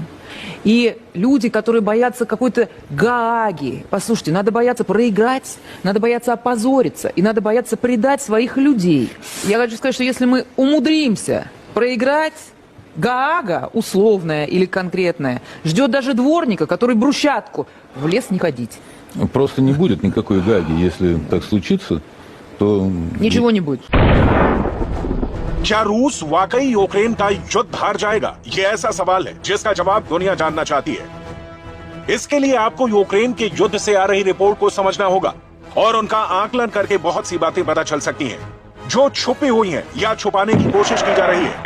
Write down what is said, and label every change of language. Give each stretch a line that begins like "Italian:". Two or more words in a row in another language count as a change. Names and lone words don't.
Russian: И люди, которые боятся какой-то Гааги, послушайте, надо бояться проиграть, надо бояться опозориться, и надо бояться предать своих людей. Я хочу сказать, что если мы умудримся проиграть, Гаага, условная или конкретная, ждет даже дворника, который брусчатку в лес не ходить. Просто не будет никакой Гааги. Если так случится, то... Ничего не будет.
Hindi: क्या रूस वाकई यूक्रेन का युद्ध हार जाएगा? ये ऐसा सवाल है जिसका जवाब दुनिया जानना चाहती है। इसके लिए आपको यूक्रेन के युद्ध से आ रही रिपोर्ट को समझना होगा और उनका आकलन करके बहुत सी बातें पता चल सकती हैं, जो छुपी हुई हैं या छुपाने की कोशिश की जा रही है।